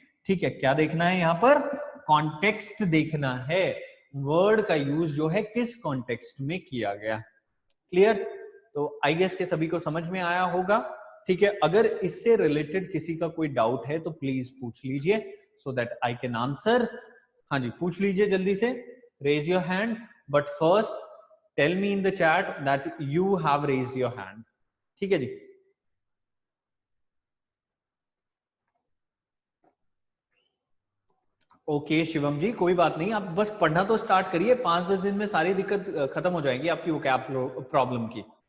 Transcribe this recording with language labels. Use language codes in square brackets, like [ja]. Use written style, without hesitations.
[hi] ठीक है, क्या देखना है यहाँ पर, कॉन्टेक्स्ट देखना है, वर्ड का यूज जो है किस कॉन्टेक्स्ट में किया गया। क्लियर, तो आई गेस के सभी को समझ में आया होगा। ठीक है, अगर इससे रिलेटेड किसी का कोई डाउट है तो प्लीज पूछ लीजिए [en] So that I can answer. [hi] हाँ जी, पूछ लीजिए जल्दी से, [en] raise your hand, but first tell me in the chat that you have raised your hand. [hi] ठीक है जी, ओके शिवम जी, कोई बात नहीं, आप बस पढ़ना तो स्टार्ट करिए, 5-10 दिन में सारी दिक्कत खत्म हो जाएगी आपकी वोकैब प्रॉब्लम की।